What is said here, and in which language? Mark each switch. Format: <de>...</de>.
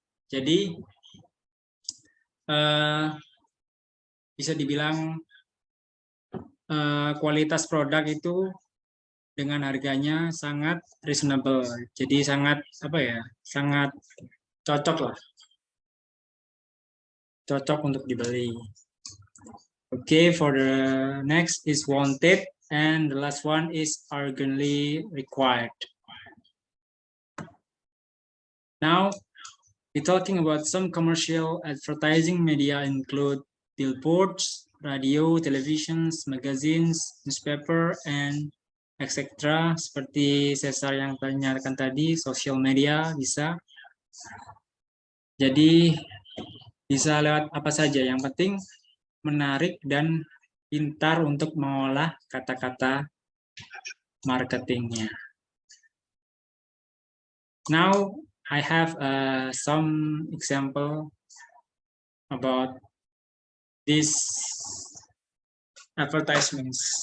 <id>Jadi bisa dibilang kualitas produk itu dengan harganya sangat reasonable. Jadi sangat sangat cocok lah. Cocok untuk dibeli.</id> <en>Okay, for the next is wanted and the last one is urgently required. Now, we're talking about some commercial advertising media include billboards, radio, televisions, magazines, newspaper, and etc.</en> <id>Seperti Cesar yang tanyakan tadi, social media bisa. Jadi bisa lewat apa saja, yang penting menarik dan pintar untuk mengolah kata-kata marketingnya.</id> <en>Now I have some example about these advertisements.</en>